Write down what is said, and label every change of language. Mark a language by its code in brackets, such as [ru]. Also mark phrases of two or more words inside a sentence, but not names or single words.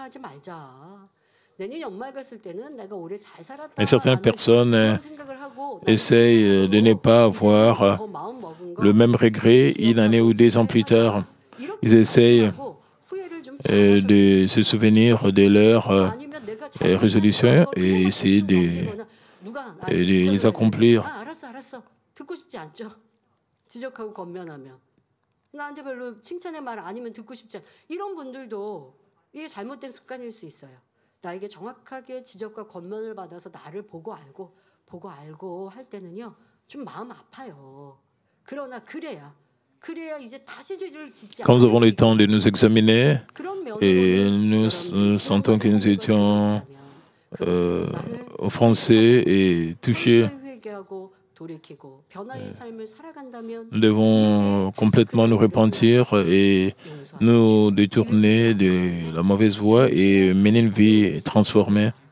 [fr] Et certaines personnes essayent de ne pas avoir le même regret une année ou 2 ans plus tard. Ils essayent de se souvenir de leurs résolutions et essayer de les accomplir. [ko] 나에게 정확하게 지적과 권면을 받아서 나를 보고 알고 할 때는요, 좀 마음 아파요. 그러나 그래야 이제 다시 죄를 짓지 않아요. [fr] Quand nous avons le temps de nous examiner et nous sentons que nous étions offensés et touchés, nous devons complètement nous repentir et nous détourner de la mauvaise voie et mener une vie transformée.